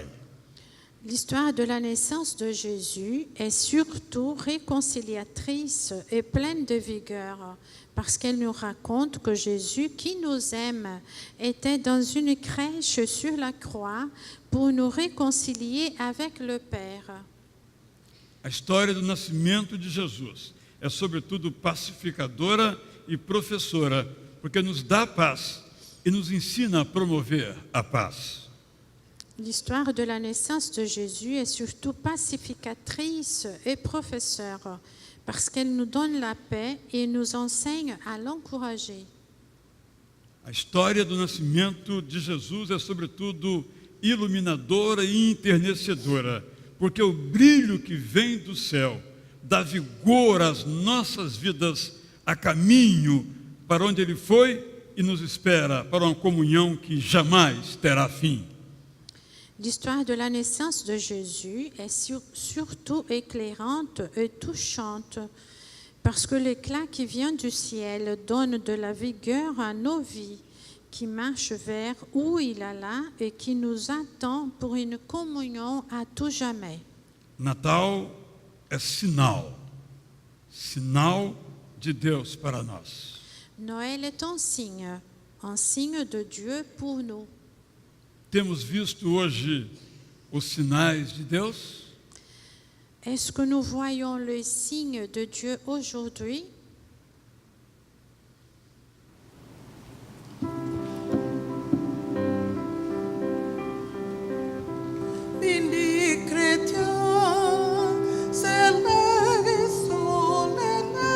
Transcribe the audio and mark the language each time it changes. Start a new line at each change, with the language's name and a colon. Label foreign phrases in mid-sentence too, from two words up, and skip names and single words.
French: L'histoire de la naissance de Jésus est surtout réconciliatrice et pleine de vigueur parce qu'elle nous raconte que Jésus, qui nous aime, était dans une crèche sur la croix pour nous réconcilier avec le Père.
Portuguese: A história do nascimento de Jesus é sobretudo pacificadora e professora, porque nos dá paz e nos ensina a promover a paz.
French: L'histoire de la naissance de Jésus est surtout pacificatrice et professeure parce qu'elle nous donne la paix et nous enseigne à l'encourager.
Portuguese: A história do nascimento de Jesus é sobretudo iluminadora e enternecedora, porque o brilho que vem do céu dá vigor às nossas vidas a caminho para onde Ele foi e nos espera para uma comunhão que jamais terá fim.
French: L'histoire de la naissance de Jésus est surtout éclairante et touchante, parce que l'éclat qui vient du ciel donne de la vigueur à nos vies, qui marche vers où il alla et qui nous attend pour une communion à tout jamais.
Portuguese: Natal é sinal de Deus para nós.
French: Noël est un signe de Dieu pour nous.
Portuguese: Temos visto hoje os sinais de Deus?
French: Est-ce que nous voyons les signes de Dieu aujourd'hui? Bindi chrétien, c'est le solennel,